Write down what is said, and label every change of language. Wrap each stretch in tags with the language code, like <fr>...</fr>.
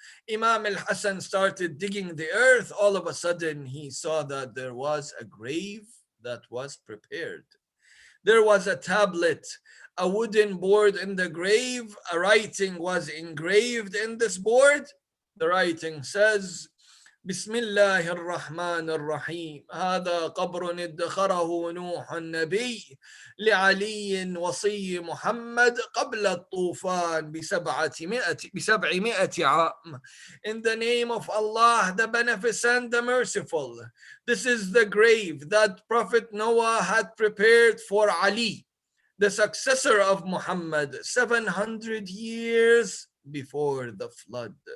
<en>Imam al-Hassan started digging the earth. All of a sudden, he saw that there was a grave that was prepared. There was a tablet, a wooden board in the grave. A writing was engraved in this board. The writing says,</en> <ar>بسم الله الرحمن الرحيم هذا قبر ادخره نوح النبي لعلي وصي محمد قبل الطوفان ب700 عام.</ar> <en>In the name of Allah, the Beneficent, the Merciful. This is the grave that Prophet Noah had prepared for Ali, the successor of Muhammad, 700 years before the flood.</en>